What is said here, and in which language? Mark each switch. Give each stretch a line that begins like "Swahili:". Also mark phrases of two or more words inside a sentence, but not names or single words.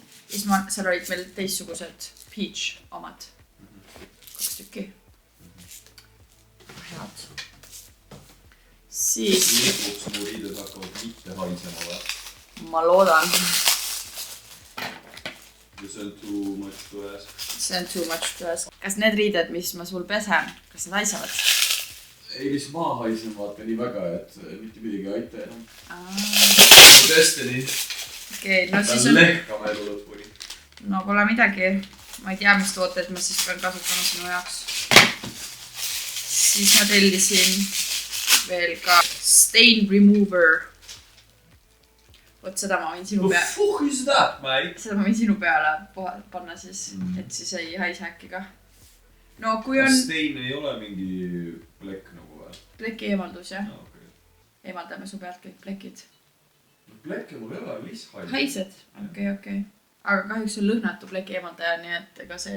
Estonian: Ja siis seal olid veel teistsugused peach omad. 2 tükki. Head. siis... Lõpuks mu riided hakkavad mitte haisema või? Ma loodan. Ja see on
English: too much to ask.
Estonian: See on
English: too much to ask.
Estonian: Kas need riided, mis ma sul pesen, kas need haisavad? Ei, mis ma haisen vaata nii väga, et mitte midagi aita enam. Destiny. Okei, no siis on... lehkama elu lõpuni. No pole midagi. Ma ei tea, mis tooted ma siis pean kasutama sinu jaoks. Siis ma tellisin veel ka
English: stain remover.
Estonian: Vot seda ma võin sinu peale.
English: No fuck is that, mate?
Estonian: Seda ma võin sinu peale panna siis, et siis ei haise äkki ka. No kui on... Stain ei ole mingi plekk nagu või? Pleki eemaldus, jah.
English: No, okay.
Estonian: Eemaldame su pealt kõik plekid. No plekke mul ei ole, mis haised? Haised? Okei. Aga kahjuks on lõhnatu pleki eemaldaja, nii et ega see...